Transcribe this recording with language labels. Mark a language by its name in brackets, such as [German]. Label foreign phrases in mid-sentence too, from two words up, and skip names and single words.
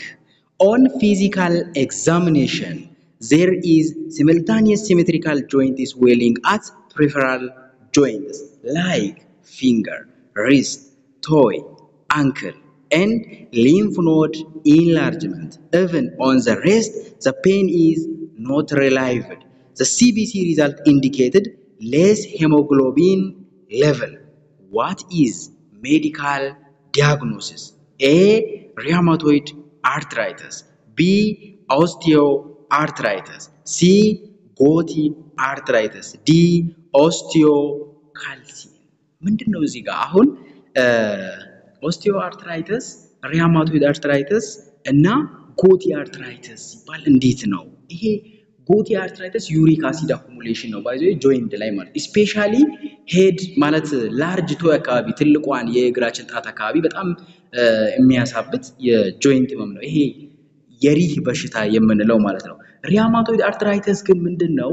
[English] On physical examination, there is simultaneous symmetrical joint swelling at peripheral joints like finger, wrist, toe, ankle, and lymph node enlargement. Even on the wrist, the pain is not relieved. The CBC result indicated less hemoglobin level. What is medical diagnosis? A. Rheumatoid arthritis, B. osteoarthritis, C. gouty arthritis, D. osteocalcine. [Amharic] ምንድነው እዚህ ጋር አሁን [English] osteoarthritis rheumatoid arthritis [Amharic] እና [English] gouty arthritis [Amharic] ሲባል እንዴት ነው? ይሄ [English] gouty arthritis uric acid accumulation [Amharic] ነው ባይዘው ጆይንት ላይ ማለት ስፔሻሊ ሄድ ማለት [English] large toe [Amharic] አካባቢ ትልቋን የእግራችን ጣት አካባቢ በጣም የሚያሳብጥ የጆይንት ህመም ነው። ይሄ የሪህ በሽታ የምንለው ማለት ነው። [English] rheumatoid arthritis [Amharic] ግን ምንድነው?